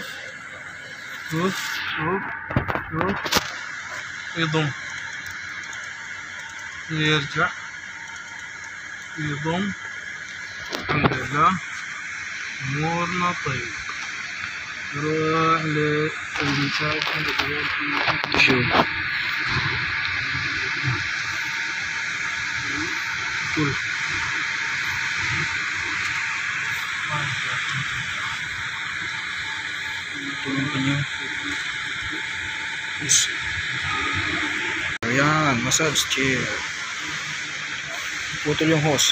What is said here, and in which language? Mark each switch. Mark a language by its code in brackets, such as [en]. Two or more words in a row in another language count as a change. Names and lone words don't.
[ar] شوف يضم يرجع يضم. الحمد لله امورنا طيب. نروح للمساكن [en] Sure. [ar] كل [tl] Tulong pa niyo. Yes. Ayan, [en] massage chair. [tl] Putol yung hose.